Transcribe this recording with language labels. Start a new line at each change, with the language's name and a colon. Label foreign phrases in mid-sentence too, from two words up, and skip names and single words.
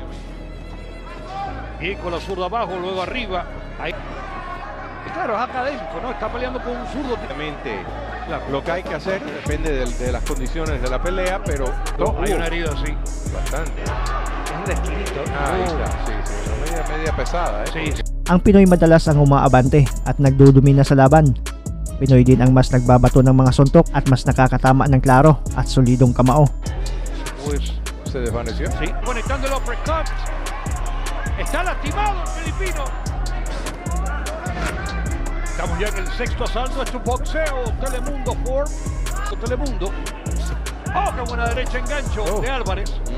Spanish: y con la zurda abajo, luego arriba. Ahí. Y claro, es académico, ¿no? Está peleando con un zurdo. Obviamente, lo que hay que hacer depende de las condiciones de la pelea, pero Hay una herida así. bastante. Es un esquilito. Ahí está, sí, media pesada, Sí, sí.
Filipino: Ang Pinoy madalas ang umaabante at nagdudumina sa laban. Pinoy din ang mas nagbabato ng mga suntok at mas nakakatama ng klaro at solidong kamao.
Spanish: Pues Se desvaneció. sí, conectando el uppercut. Está lastimado el filipino. Estamos ya en el sexto asalto. Esto es Boxeo Telemundo Ford. Telemundo. Oh, qué buena derecha engancho de Álvarez.